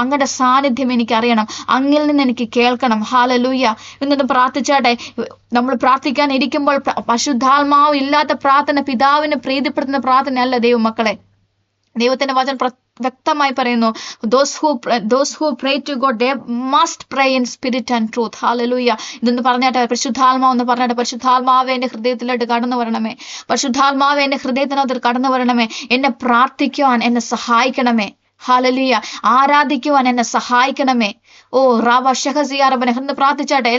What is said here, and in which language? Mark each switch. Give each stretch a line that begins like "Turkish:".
Malayalam: അങ്ങയുടെ സാന്നിധ്യം എനിക്ക് അറിയണം, അങ്ങിൽ നിന്ന് എനിക്ക് കേൾക്കണം. ഹല്ലേലൂയ. ഇന്നൊന്ന് പ്രാർത്ഥിച്ചാട്ടെ. നമ്മൾ പ്രാർത്ഥിക്കാൻ ഇരിക്കുമ്പോൾ പരിശുദ്ധാത്മാവ് ഇല്ലാത്ത പ്രാർത്ഥന പിതാവിനെ പ്രീതിപ്പെടുത്തുന്ന പ്രാർത്ഥന അല്ല ദൈവമക്കളെ. ദൈവത്തിന്റെ വചനം വ്യക്തമായി പറയുന്നു,
English: those who pray to God, they must pray in spirit and truth. Hallelujah.
Malayalam: ഇതെന്ന് പറഞ്ഞാട്ടെ, പരിശുദ്ധാത്മാവ് എന്ന് പറഞ്ഞാട്ടെ, പരിശുദ്ധാത്മാവ് എന്റെ ഹൃദയത്തിലോട്ട് കടന്നു വരണമേ. പരിശുദ്ധാത്മാവ് എന്റെ ഹൃദയത്തിനകത്ത് കടന്നു വരണമേ. എന്നെ പ്രാർത്ഥിക്കുവാൻ എന്നെ സഹായിക്കണമേ. ഹല്ലേലൂയ. ആരാധിക്കുവാൻ എന്നെ സഹായിക്കണമേ. ഓ റാവ ഷഹസിയാറബനെ എന്ന് പ്രാർത്ഥിച്ചാട്ടെ.